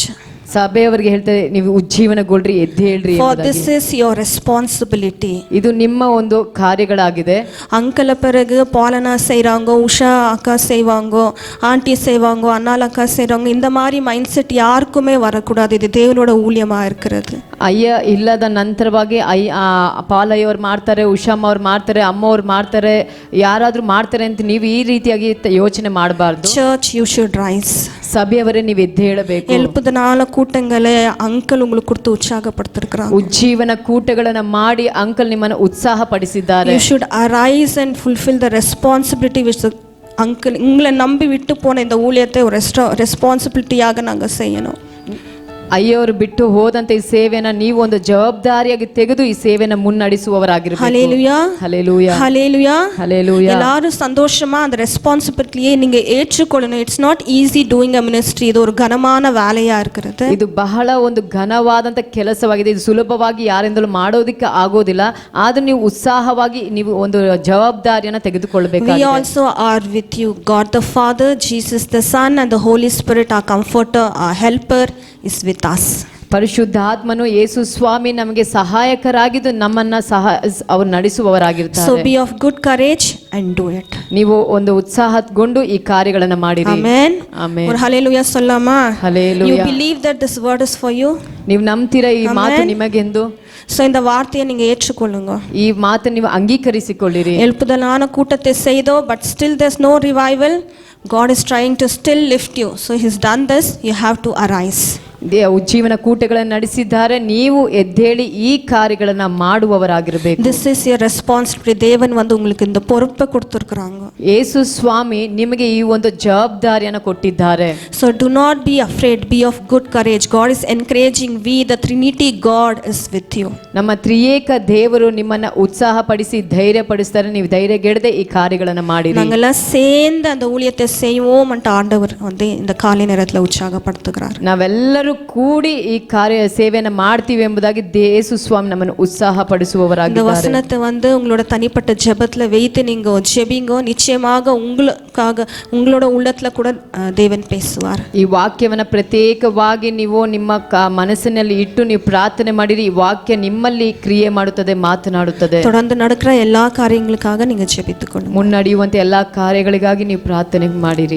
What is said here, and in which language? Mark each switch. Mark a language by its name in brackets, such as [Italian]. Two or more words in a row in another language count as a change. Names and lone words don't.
[Kannada] ಸಭೆಯವರಿಗೆ ಹೇಳ್ತಾರೆ, ನೀವು ಉಜ್ಜೀವನಗೊಳ್ರಿ, ಎದ್ದೇಳ್ರಿ. [English] For this is your responsibility. [Kannada] ಇದು ನಿಮ್ಮ ಒಂದು ಕಾರ್ಯಗಳಾಗಿದೆ. [Tamil] அங்கிள் பிறகு பாலனா செய்கிறாங்க, உஷா அக்கா செய்வாங்க, ஆண்டி செய்வாங்க, அண்ணால் அக்கா செய்கிறாங்க. இந்த மாதிரி மைண்ட் செட் யாருக்குமே வரக்கூடாது. இது தேவனோட ஊழியமாக இருக்கிறது. [Kannada] ಅಯ್ಯ ಇಲ್ಲದ ನಂತರವಾಗಿ ಪಾಲಯ್ಯವ್ರು ಮಾಡ್ತಾರೆ, ಉಷಾಮ್ಮ ಅವ್ರು ಮಾಡ್ತಾರೆ, ಅಮ್ಮ ಅವ್ರು ಮಾಡ್ತಾರೆ, ಯಾರಾದರೂ ಮಾಡ್ತಾರೆ ಅಂತ ನೀವು ಈ ರೀತಿಯಾಗಿ ಯೋಚನೆ ಮಾಡಬಾರ್ದು. [English] Church you should rise. [Kannada] ಸಭೆಯವರೇ ನೀವು ಎದ್ದು ಹೇಳಬೇಕು. [Tamil] எழுப்புதனால கூட்டங்களை அங்கிள் உங்களுக்கு கொடுத்து உற்சாகப்படுத்திருக்கிறாங்க. [Kannada] ಉಜ್ಜೀವನ ಕೂಟಗಳನ್ನು ಮಾಡಿ ಅಂಕಲ್ ನಿಮ್ಮನ್ನು ಉತ್ಸಾಹ ಪಡಿಸಿದ್ದಾರೆ. [English] You should arise and fulfill the responsibility which the uncle [Tamil] உங்களை நம்பி விட்டு போன இந்த ஊழியத்தை ஒரு ரெஸ்பான்சிபிலிட்டியாக நாங்கள் செய்யணும். [Kannada] ಅಯ್ಯೋರು ಬಿಟ್ಟು ಹೋದಂತ ಈ ಸೇವೆನ ನೀವು ಒಂದು ಜವಾಬ್ದಾರಿಯಾಗಿ ತೆಗೆದು ಈ ಸೇವೆನ ಮುನ್ನಡೆಸುವವರಾಗಿರಬೇಕು. [Tamil] ஹல்லேலூயா [Kannada] ಹಲ್ಲೆಲೂಯಾ, [Tamil] ஹல்லேலூயா [Kannada] ಹಲ್ಲೆಲೂಯಾ. [Tamil] எல்லாரும் சந்தோஷமா அந்த ரெஸ்பான்சிபிலிட்டியை நீங்க ஏற்றுக்கொள்ளணும். [English] It's not easy doing a ministry. [Tamil] இது ஒரு கனமான வேலையா இருக்கிறது. [Kannada] ಇದು ಬಹಳ ಒಂದು ಘನವಾದಂತ ಕೆಲಸವಾಗಿದೆ. ಇದು ಸುಲಭವಾಗಿ ಯಾರಿಂದಲೂ ಮಾಡೋದಕ್ಕೆ ಆಗೋದಿಲ್ಲ. ಆದ್ರೆ ನೀವು ಉತ್ಸಾಹವಾಗಿ ನೀವು ಒಂದು ಜವಾಬ್ದಾರಿಯನ್ನ ತೆಗೆದುಕೊಳ್ಳಬೇಕು. [English] We also are with you. God the Father, Jesus the Son and the Holy Spirit, our comforter, our helper, is with us. [Kannada] ಪರಿಶುದ್ಧಾತ್ಮನು ಯೇಸು ಸ್ವಾಮಿ ನಮಗೆ ಸಹಾಯಕರಾಗಿದ್ದು ನಮ್ಮನ್ನ ಅವರು ನಡೆಸುವವರಾಗಿರ್ತಾರೆ. [English] So be of good courage and do it. [Kannada] ನೀವು ಒಂದು ಉತ್ಸಾಹಗೊಂಡು ಈ ಕಾರ್ಯಗಳನ್ನ ಮಾಡಿರಿ. [English] Amen. Amen. [Tamil] ஒரு ஹல்லேலூயா சொல்லாமா? [English] Hallelujah. You believe that this word is for you? [Kannada] ನೀವು ನಂಬ್ತೀರಾ ಈ ಮಾತು ನಿಮಗೆಂದು? [Tamil] So இந்த வார்த்தையை நீங்க ஏற்றுக்கொள்ளுங்க. [Kannada] ಈ ಮಾತು ನೀವು ಅಂಗೀಕರಿಸಿಕೊಳ್ಳಿರಿ. [Tamil] எழுப்புதலான கூட்டத்தை செய்தோ, [English] but still there's no revival. God is trying to still lift you. So he's done this. You have to arise. [Kannada] ಉಜ್ಜೀವನ ಕೂಟಗಳನ್ನು ನಡೆಸಿದ್ದಾರೆ. ನೀವು ಎದ್ದೇಳಿ ಈ ಕಾರ್ಯಗಳನ್ನ ಮಾಡುವವರಾಗಿರಬೇಕು. [English] This is your responsibility. [Tamil] தேவன் வந்து உங்களுக்கு இந்த பொறுப்பை கொடுத்திருக்காங்க. [Kannada] ಯೇಸು ಸ್ವಾಮಿ ನಿಮಗೆ ಈ ಒಂದು ಜವಾಬ್ದಾರಿಯನ್ನು ಕೊಟ್ಟಿದ್ದಾರೆ. [English] So do not be afraid. Be of good courage. God is encouraging. We, the Trinity God, is with you. [Kannada] ನಮ್ಮ ತ್ರಿಯೇಕ ದೇವರು ನಿಮ್ಮನ್ನ ಉತ್ಸಾಹಪಡಿಸಿ ಧೈರ್ಯಪಡಿಸ್ತಾರೆ. ನೀವು ಧೈರ್ಯಗೆಡದೆ ಈ ಕಾರ್ಯಗಳನ್ನು ಮಾಡಿರಿ. [Tamil] நாங்கெல்லாம் சேர்ந்து அந்த ஊழியத்தை செய்வோம் ಅಂತ ಆಂಡவர் வந்து இந்த காலை நேரத்துல உற்சாகப்படுத்துகிறார். [Kannada] ನಾವೆಲ್ಲರೂ ಕೂಡಿ ಈ ಕಾರ್ಯ ಸೇವೆಯನ್ನು ಮಾಡ್ತೀವಿ ಎಂಬುದಾಗಿ ಯೇಸು ಸ್ವಾಮಿ ನಮ್ಮನ್ನು ಉತ್ಸಾಹಪಡಿಸುವವರಾಗಿದ್ದಾರೆ. [Tamil] இந்த வசனத்தை வந்து உங்களோட தனிப்பட்ட ஜெபத்துல வைத்து நீங்க ஜெபிங்க. நிச்சயமாக உங்களுக்காக உங்களோட உள்ளத்துல கூட தேவன் பேசுவார். [Kannada] ಈ ವಾಕ್ಯವನ್ನು ಪ್ರತ್ಯೇಕವಾಗಿ ನೀವು ನಿಮ್ಮ ಮನಸ್ಸಿನಲ್ಲಿ ಇಟ್ಟು ನೀವು ಪ್ರಾರ್ಥನೆ ಮಾಡಿರಿ. ಈ ವಾಕ್ಯ ನಿಮ್ಮಲ್ಲಿ ಕ್ರಿಯೆ ಮಾಡುತ್ತದೆ, ಮಾತನಾಡುತ್ತದೆ. [Tamil] தொடர்ந்து நடக்கிற எல்லா காரியங்களுக்காக நீங்க ஜெபித்துக்கொள்ளுங்க. [Kannada] ಮುನ್ನಡೆಯುವಂತೆ ಎಲ್ಲಾ ಕಾರ್ಯಗಳಿಗಾಗಿ ನೀವು ಪ್ರಾರ್ಥನೆ ಮಾಡಿರಿ.